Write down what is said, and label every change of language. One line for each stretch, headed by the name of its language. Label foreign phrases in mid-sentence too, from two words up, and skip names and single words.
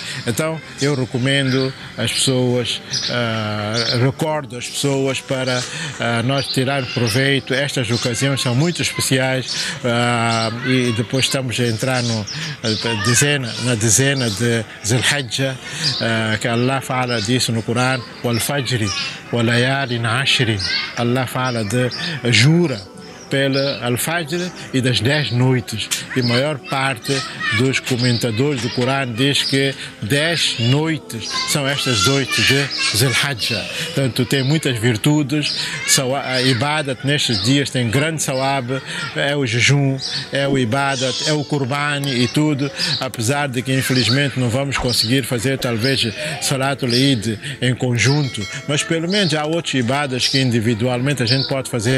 Portuguese: Então, eu recomendo às pessoas, recordo às pessoas para nós tirar proveito. Estas ocasiões são muito especiais e depois estamos a entrar na dezena de Zul-Hijjah, que Allah fala disso no Corão,
Arabic: والفجر وليال عشر.
Portuguese: Allah fala de jura pela Al-Fajr e das 10 noites. E a maior parte dos comentadores do Corão diz que 10 noites são estas noites de Zul-Hijjah. Portanto, tem muitas virtudes. A Ibadat nestes dias tem grande sawab, é o jejum, é o Ibadat, é o Qurbani e tudo, apesar de que infelizmente não vamos conseguir fazer talvez
Arabic: صلاة العيد
Portuguese: em conjunto, mas pelo menos há outros Ibadas que individualmente a gente pode fazer.